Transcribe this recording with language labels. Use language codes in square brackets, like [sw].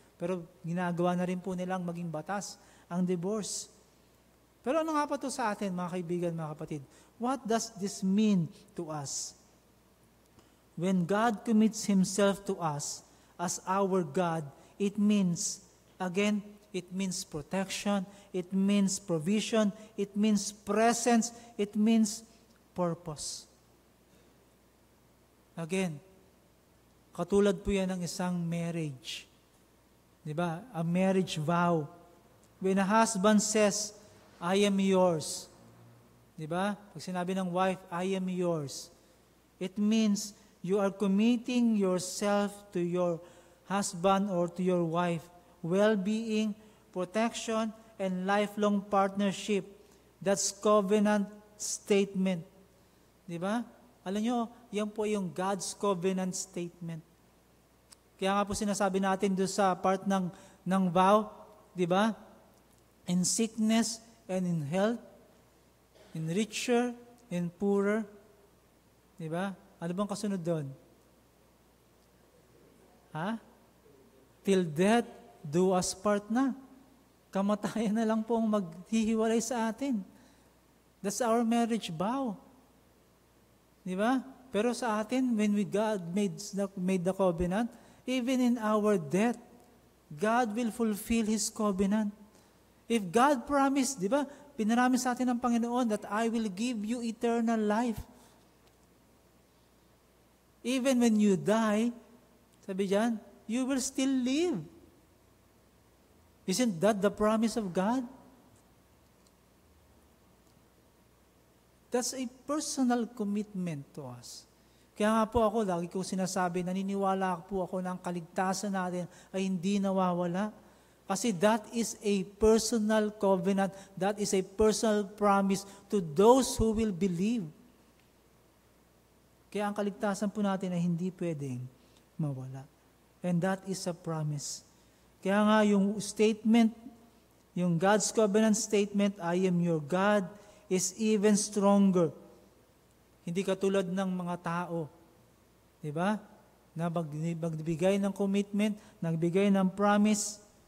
[tl] Pero ginagawa na rin po nilang maging batas ang divorce. Pero ano nga pa to sa atin, mga kaibigan, mga kapatid? [en] What does this mean to us? When God commits Himself to us as our God, it means, again, it means protection, it means provision, it means presence, it means purpose. [tl] Again, katulad po yan ng isang marriage. Diba? [en] A marriage vow. When a husband says, I am yours, [tl] Di ba? Pag sinabi ng [en] wife, I am yours, it means you are committing yourself to your husband or to your wife, well-being, protection, and lifelong partnership. That's covenant statement. [tl] Di ba? Alam nyo, yan po yung [en] God's covenant statement. [tl] Kaya nga po sinasabi natin doon sa part ng vow, di ba? [en] In sickness and in health, in richer and poorer. [tl] Di ba? Ano bang kasunod doon? [en] Ha? Till death do us part na. [tl] Kamatayan na lang po ang maghihiwalay sa atin. [en] That's our marriage vow. Di ba? [tl] Pero sa atin, [en] when God made the covenant, even in our death, God will fulfill His covenant. If God promised, [tl] di ba, pinaramis sa atin ng Panginoon [en] that I will give you eternal life. Even when you die, [tl] sabi diyan, [en] you will still live. Isn't that the promise of God? That's a personal commitment to us. [tl] Kaya nga po ako, lagi ko sinasabi, naniniwala po ako na ang kaligtasan natin ay hindi nawawala. [en] Kasi that is a personal covenant, that is a personal promise to those who will believe. [tl] Kaya ang kaligtasan po natin ay hindi pwedeng mawala. [en] And that is a promise. [tl] Kaya nga yung [en] statement, yung God's covenant statement, I am your God, is even stronger. [tl] Hindi katulad ng mga tao. Diba? Na magbigay ng commitment, nagbigay ng promise.